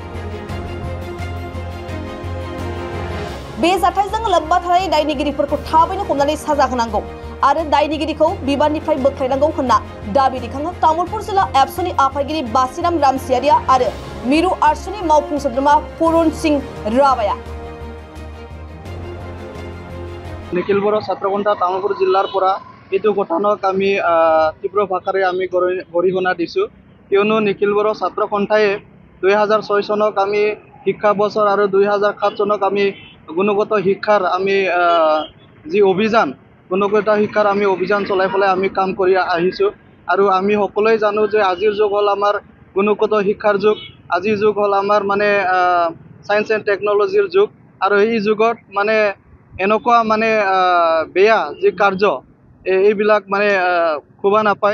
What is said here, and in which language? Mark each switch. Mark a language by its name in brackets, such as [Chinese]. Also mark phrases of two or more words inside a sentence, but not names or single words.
[Bodo] बे जाथायजों लोब्बा थानाय दायनिगिरिफोरखौ थाबैनो हमनानै साजा होनांगौ आरो दायनिगिरिखौ बिबाननिफ्राय बोख्लायनांगौ होनना दाबि दैखाङो तामुलपुर जिल्ला एबसुनि आफादगिरि बासिराम रामसियारिया आरो मिरु आरसुनि मावफुं सोद्रोमा पुरुन सिंह रावाया। [Assamese] निखिल बर' ছাত্ৰসন্থা तामुलपुर जिल्लार পৰা এইটো ঘটনাক আমি তীব্ৰ ভাষাৰে আমি গৰিহণা দিছোঁ, কিয়নো নিখিল বৰ' ছাত্ৰসন্থাই 2006 চনক আমি শিক্ষা বছৰ আৰু 2007 চনক আমি গুণগত শিক্ষাৰ আমি যি অভিযান গুণগত শিক্ষাৰ আমি অভিযান চলাই পেলাই আমি কাম কৰি আহিছোঁ আৰু আমি সকলোৱে জানো যে আজিৰ যুগ হ'ল আমাৰ গুণগত শিক্ষাৰ যুগ, আজিৰ যুগ হ'ল আমাৰ মানে [English] science and technologyৰ [Assamese] যুগ আৰু এই যুগত মানে এনেকুৱা মানে বেয়া যি কাৰ্য এইবিলাক মানে খুবা নাপায়।